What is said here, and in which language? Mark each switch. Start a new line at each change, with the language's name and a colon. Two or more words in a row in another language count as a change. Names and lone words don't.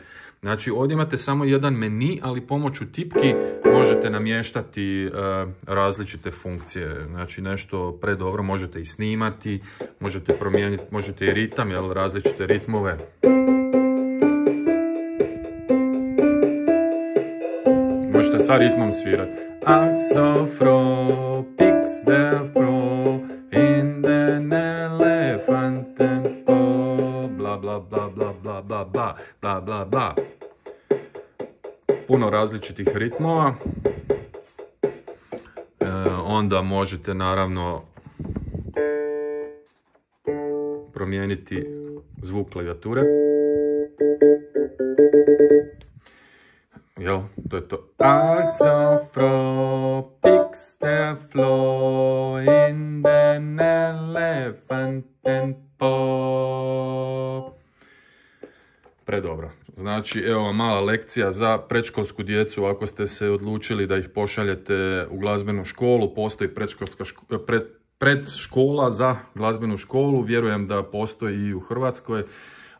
Croatian: Znači ovdje imate samo jedan meni, ali pomoću tipki možete namještati različite funkcije. Znači nešto predobro možete i snimati, možete promijeniti, možete i ritam, jel, različite ritmove. Možete sa ritmom svirati.
German: Ah, so froh, pix der Floh, in den elefanten po, bla bla bla bla bla bla bla bla bla bla.
Croatian: Puno različitih ritmova. Onda možete naravno promijeniti zvuk klavijature. Jel, to je to.
German: Ah, so froh, pix der Floh, in den elefanten po.
Croatian: Predobro. Znači, evo vam mala lekcija za predškolsku djecu. Ako ste se odlučili da ih pošaljete u glazbenu školu, postoji predškola za glazbenu školu. Vjerujem da postoji i u Hrvatskoj.